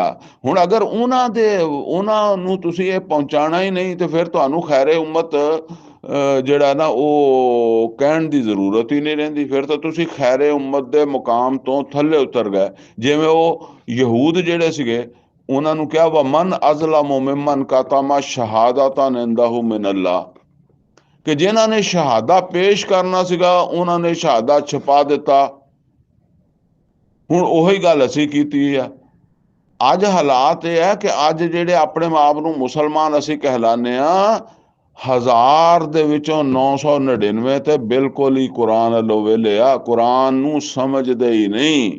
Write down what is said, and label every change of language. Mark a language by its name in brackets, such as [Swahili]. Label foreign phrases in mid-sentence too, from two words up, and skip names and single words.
[Punjabi] ਹੁਣ ਅਗਰ ਉਨ੍ਹਾਂ ਨੂੰ ਤੁਸੀਂ ਯੇ ਪਹੁੰਚਾਣਾ ਹੀ ਨਹੀਂ, ਤੋ ਫਿਰ ਤੁਹਾਨੂੰ ਖ਼ੈਰੇ ਉੱਮਤ ਜਿਹੜਾ ਨਾ ਵੋ ਕਹਿਣ ਦੀ ਜ਼ਰੂਰਤ ਹੀ ਨਹੀਂ ਰਹਿੰਦੀ। ਫਿਰ ਤੋ ਤੁਸੀਂ ਖ਼ੈਰੇ ਉੱਮਤ ਦੇ ਮੁਕਾਮ ਤੋਂ ਥੱਲੇ ਉੱਤਰ ਗਏ। ਜਿਵੇਂ ਵੋ ਯਹੂਦ ਜਿਹੜੇ ਸੀਗੇ, ਉਨ੍ਹਾਂ ਨੂੰ ਕਿਹਾ ਵਾ [Arabic] من أظلم ممن كتم شهادة عنده من الله, [Punjabi] ਕਿ ਜਿਨ੍ਹਾਂ ਨੇ ਸ਼ਹਾਦਾ ਪੇਸ਼ ਕਰਨਾ ਸੀਗਾ ਉਨ੍ਹਾਂ ਨੇ ਸ਼ਹਾਦਾ ਛੁਪਾ ਦਿੱਤਾ। ਹੁਣ ਉਹੀ ਗੱਲ ਅਸੀਂ ਕੀਤੀ ਆ। ਅੱਜ ਹਾਲਾਤ ਇਹ ਹੈ ਕਿ ਅੱਜ ਜਿਹੜੇ ਆਪਣੇ ਆਪ ਨੂੰ ਮੁਸਲਮਾਨ ਅਸੀਂ ਕਹਿਲਾਨੇ ਆ, 1000 ਦੇ ਵਿੱਚੋਂ 999 ਤੇ ਬਿਲਕੁਲ ਹੀ ਕੁਰਾਨ ਵੱਲੋਂ ਵਿਹਲੇ ਆ, ਕੁਰਾਨ ਨੂੰ ਸਮਝਦੇ ਹੀ ਨਹੀਂ।